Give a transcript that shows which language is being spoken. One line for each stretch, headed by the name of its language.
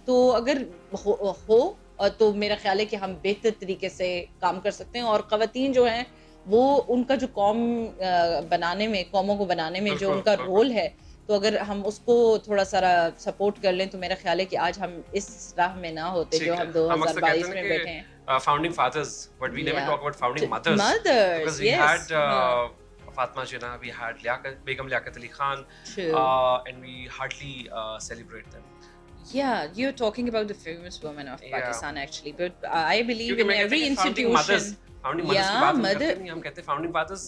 Urdu: تو اگر ہو تو میرا خیال ہے کہ ہم بہتر طریقے سے کام کر سکتے ہیں. اور خواتین جو ہیں وہ ان کا جو قوموں کو بنانے میں جو ان کا رول ہے, تو اگر ہم اس کو تھوڑا سا سپورٹ کر لیں تو میرا خیال ہے کہ آج ہم اس راہ میں نہ ہوتے جو ہم 2022 میں بیٹھے ہیں.
English: Founding fathers, but we never talk about founding mothers. Because we had Fatma Jinnah, we had Begum Liaquat Ali Khan, and we hardly celebrate them. Yeah, you're talking about the famous women of Pakistan actually, but I believe in every institution. Founding mothers
Urdu: کی بات ہم کرتے نہیں, ہم کہتے ہیں
English: founding fathers.